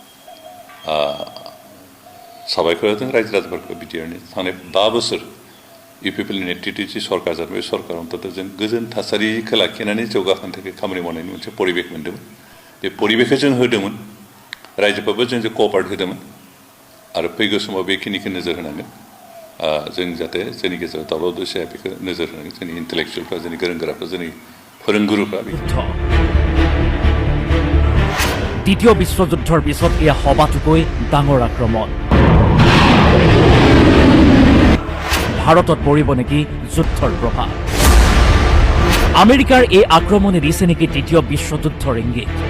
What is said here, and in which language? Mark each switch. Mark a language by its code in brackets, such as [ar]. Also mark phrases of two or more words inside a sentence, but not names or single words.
[brx] साबायखर होदों रायजो राजाफोरखौ बिटिआरनि थांनाय 5 बोसोर इउपिपिएलनि नेतृत्वनि जि सरकार जादों बे सरकार अन्तत जों गोजोन थासारिखौ लाखिनानै जौगाखांनो थाखाय खामानि मावनायनि मोनसे परिबेक मोन्दोंमोन बे परिबेकखौ जों होदोंमोन रायजोफोराबो जों क'पारेट होदोंमोन आरो फैगौ समाव बेखिनिखौ नोजोर होनांगोन जों जाहाथे जोंनि गेजेराव दावराव दावसि जाया बेखौ नोजोर होनांगोन जोंनि इन्टेलेक्सुवेलफ्रा जोंनि गोरों गोराफ्रा जोंनि फोरोंगुरुफ्रा [as] দ্বিতীয় বিশ্বযুদ্ধৰ পিছত এয়া সবাতোকৈ ডাঙৰ আক্ৰমণ ভাৰতত পৰিব নেকি যুদ্ধৰ প্ৰভাৱ আমেৰিকাৰ এই আক্ৰমণে দিছে নেকি তৃতীয় বিশ্বযুদ্ধৰ ইংগিত